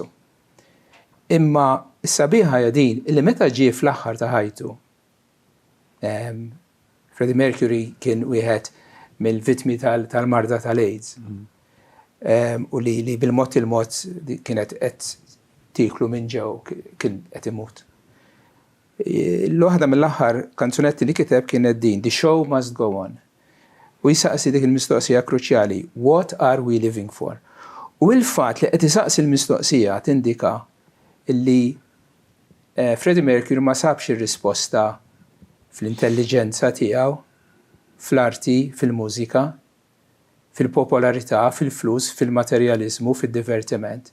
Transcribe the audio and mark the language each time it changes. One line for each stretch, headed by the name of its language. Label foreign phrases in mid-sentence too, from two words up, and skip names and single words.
Maltese: Imma s-sabiħa din illi meta ġie fl-aħħar ta' ħajtu, Freddie Mercury kien wieħed mill-vittmi tal-marda tal-AIDS. U li bil-mod il-mod kienet qed tiklu minn ġew kien qed imut. L-waħda mill-aħħar kanzunetti li kiteb kienet din The Show Must Go On. U jisaqsi dik il-mistoqsija kruċjali,
English: What are we living for?
Maltese: U l-fatt li qed isaqsi l-mistoqsija tindika illi Freddie Mercury ma sabx ir-risposta fl-intelligenza tiegħu, fl-arti, fil-mużika, fil-popolarità, fil-flus, fil-materjaliżmu, fil-divertiment.